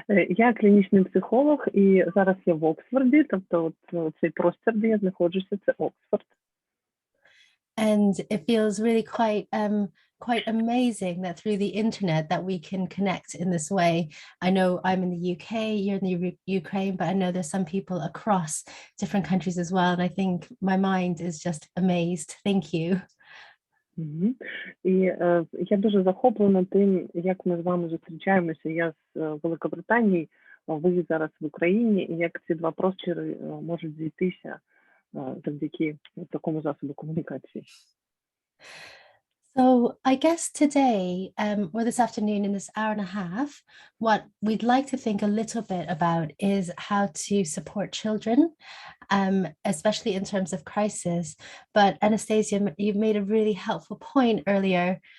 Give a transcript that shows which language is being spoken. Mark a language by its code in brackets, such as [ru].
[uk] Я клінічний психолог, і зараз я в Оксфорді, тобто цей простір, де я знаходжуся, це Оксфорд. [en] And it feels really quite amazing that through the internet that we can connect in this way. I know I'm in the UK, you're in the Ukraine, but I know there's some people across different countries as well. And I think my mind is just amazed. Thank you. [uk] І я дуже захоплена тим, як ми з вами зустрічаємося. Я з Великобританії, ви зараз в Україні, і як ці два простори можуть зійтися завдяки такому засобу комунікації. [en] So I guess today, or this afternoon in this hour and a half, what we'd like to think a little bit about is how to support children, especially in terms of crisis. But Anastasia, you made a really helpful point earlier.